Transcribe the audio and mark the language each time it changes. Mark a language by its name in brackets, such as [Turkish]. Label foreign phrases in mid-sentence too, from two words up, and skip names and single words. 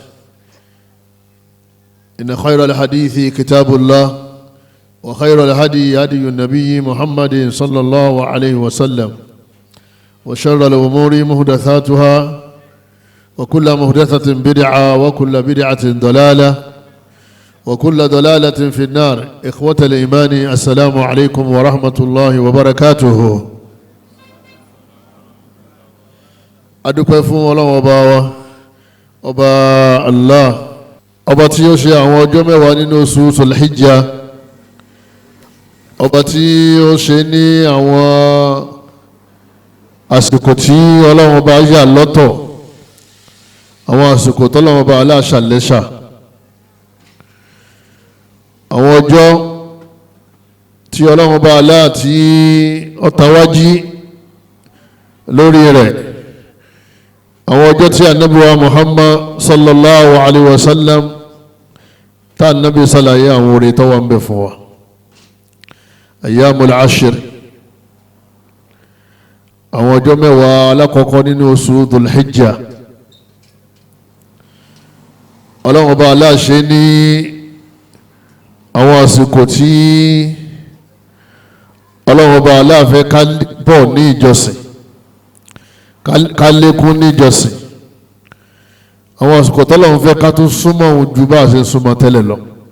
[Arabic] إن خير الحديث كتاب الله، وخير الهدي هدي النبي محمد صلى الله عليه وسلم، وشر الأمور محدثاتها، وكل محدثة بدعة، وكل بدعة ضلالة، وكل ضلالة في النار. إخوة الإيمان، السلام عليكم ورحمة الله وبركاته. [Yoruba] adúpẹ́ fún Ọlọ́run ọba Allah, ọba tí ó ṣe àwọn ọjọ́ mẹ́wàá nínú oṣù Dhul-Hijjah, ọba tí ó ṣe ní àwọn àsìkò tí Ọlọ́run ọba yà lọ́tọ̀, àwọn àsìkò tọ́lọ́run ọba aláṣà lẹ́ṣà, àwọn ọjọ́ tí Ọlọ́run ọba aláà tí ó tawájí lórí rẹ̀, àwọn ọjọ́ tí ànábì wa Muhammad [Arabic] صلى الله عليه وسلم [Yoruba] tá ànábì sàlàyé àwọn oore tó wà ń bẹ fún wa. [Arabic] أيام العشر, [Yoruba] àwọn ọjọ́ mẹ́wàá alákọ̀ọ́kọ́ nínú oṣù Dhul-Hijjah. Ọlọ́run ọba aláṣẹ ní àwọn àsìkò tí Ọlọ́run ọba aláàfẹ́ ká bọ̀ ní ìjọsìn, ká lékún ní ìjọsìn, àwọn àsìkò tọ́lọ́run fẹ́ ká tún súnmọ́ òun ju bá a ṣe súnmọ́ tẹ́lẹ̀ lọ.